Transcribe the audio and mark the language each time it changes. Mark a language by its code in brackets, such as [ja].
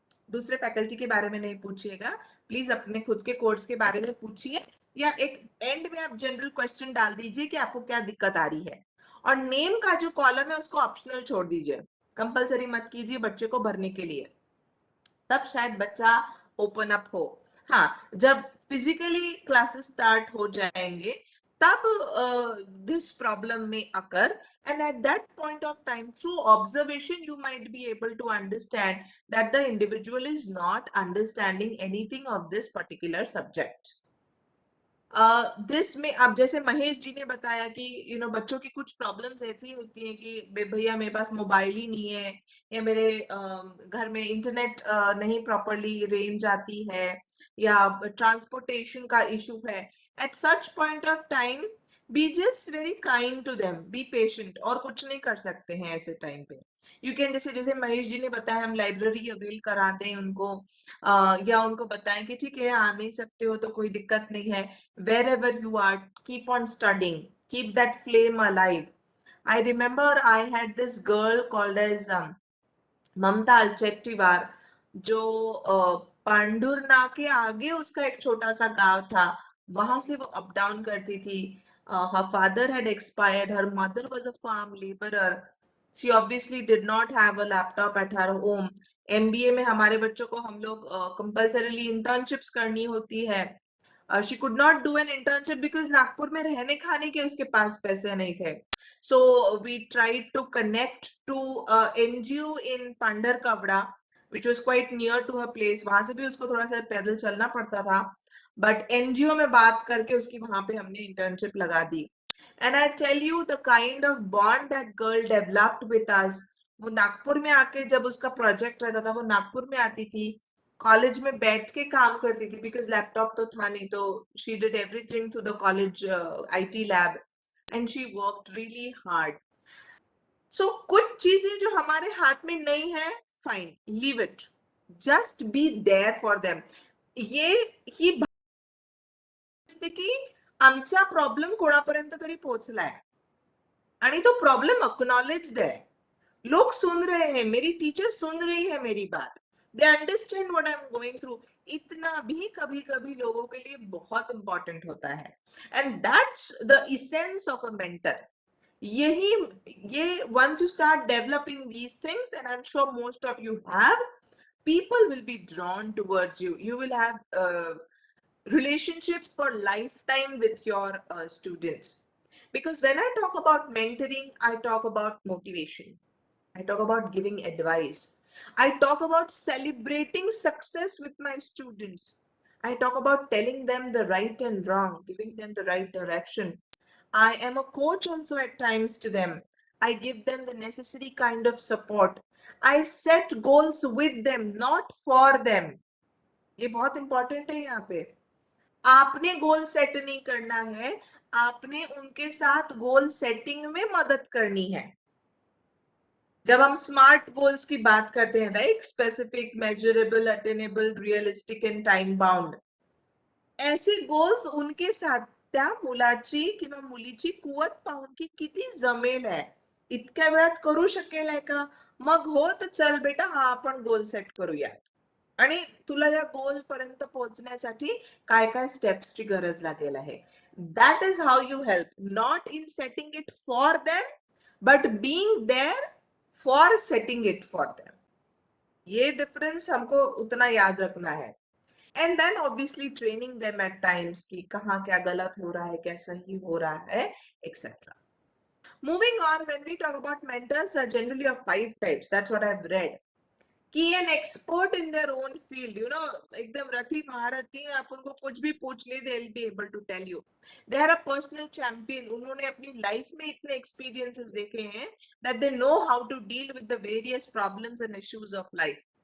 [hi] दूसरे फैकल्टी के बारे में नहीं पूछिएगा, प्लीज अपने खुद के कोर्स के बारे में पूछिए, या एक एंड में आप जनरल क्वेश्चन डाल दीजिए कि आपको क्या दिक्कत आ रही है, और नेम का जो कॉलम है उसको ऑप्शनल छोड़ दीजिए, कंपलसरी मत कीजिए बच्चे को भरने के लिए, तब शायद बच्चा ओपन अप हो। हाँ, जब फिजिकली क्लासेस स्टार्ट हो जाएंगे तब [en] this problem may occur, and at that point of time through observation you might be able to understand that the individual is not understanding anything of this particular subject. [hi] This में अब जैसे महेश जी ने बताया कि बच्चों की कुछ प्रॉब्लम्स ऐसी होती हैं कि भैया मेरे पास मोबाइल ही नहीं है, या मेरे घर में इंटरनेट नहीं प्रॉपरली रेंज आती है, या ट्रांसपोर्टेशन का इशू है। [en] at such point of time be just very kind to them, be patient, [hi] और कुछ नहीं कर सकते हैं ऐसे टाइम पे। यू कैन जैसे महेश जी ने बताया, हम लाइब्रेरी अवेल करा दें उनको, या उनको बताएं कि ठीक है आ नहीं सकते हो तो कोई दिक्कत नहीं है, [en] wherever you are, keep on studying, keep that flame alive. I remember I had this girl called as [hi] Mamta Alchettiwar, जो पांडुरना के आगे उसका एक छोटा सा गांव था, वहां से वो अप डाउन करती थी। [en] her father had expired, her mother was a farm laborer, she obviously did not have a laptop at her home। [hi] MBA में हमारे बच्चों को हम लोग कंपल्सरीली इंटर्नशिप्स करनी होती है। [en] she could not do an internship because [hi] Nagpur में रहने खाने के उसके पास पैसे नहीं थे। [en] So we tried to connect to NGO in Pandarkavda, which was quite near to her place। [hi] वहां से भी उसको थोड़ा सा पैदल चलना पड़ता था, बट NGO में बात करके उसकी वहां पे हमने इंटर्नशिप लगा दी। [en] And I tell you the kind of bond that girl developed with us, [hi] वो नागपुर में आके जब उसका प्रोजेक्ट रहता था वो नागपुर में आती थी, कॉलेज में बैठ के काम करती थी, बिकॉज लैपटॉप तो था नहीं, [en] तो she did everything through the college IT lab, and she worked really hard. [hi] सो कुछ चीजें जो हमारे हाथ में नहीं है, fine, [en] Leave it, just be there for them. [mr] ये ही की आमचा प्रॉब्लेम कोणापर्यंत तरी पोहोचलाय, आणि तो प्रॉब्लेम अक्नॉलेज्ड [hi] है, लोग सुन रहे हैं, मेरी टीचर सुन रही है मेरी बात, [en] They understand what I am going through. [hi] इतना भी कभी कभी लोगों के लिए बहुत इंपॉर्टेंट होता है, [en] And that's the essence of a mentor. [hi] यही ये [en] once you start developing these things, and I'm sure most of you have, people will be drawn towards you. You will have relationships for lifetime with your students. Because when I talk about mentoring, I talk about motivation, I talk about giving advice, I talk about celebrating success with my students, I talk about telling them the right and wrong, giving them the right direction. I am a coach also at times to them. I give them the necessary kind of support. I set goals with them, not for them. [hi] ये बहुत important है यहाँ पे। आपने goal set नहीं करना है, आपने उनके साथ गोल सेटिंग में मदद करनी है। जब हम स्मार्ट गोल्स की बात करते हैं, right, specific, measurable, attainable, realistic and time bound, ऐसे गोल्स उनके साथ [mr] त्या मुलाची किंवा मुलीची कुवत पाहून की किती जमेल आहे, इतक्या वेळात करू शकेल आहे का, मग हो तर चल बेटा हा आपण गोल सेट करूयात, आणि तुला या गोल पर्यंत पोहोचण्यासाठी काय काय स्टेप्सची गरज लागेल आहे। [en] That is how you help, not in setting it for them, but being there for setting it for them. [hi] ये डिफरेंस हमको उतना याद रखना है। [en] and then obviously training them at times [hi] कि कहाँ क्या गलत हो रहा है, क्या सही हो रहा है, etc. [en] Moving on, when we talk about mentors, are generally of 5 types. That's what I've read. कि an expert in their own field, you know, [hi] एकदम रथी महारथी हैं, आप उनको कुछ भी पूछ ले, [en] they'll be able to tell you. They are a personal champion. [hi] उन्होंने अपनी life में इतने experiences देखे हैं [en] that they know how to deal with the various problems and issues of life.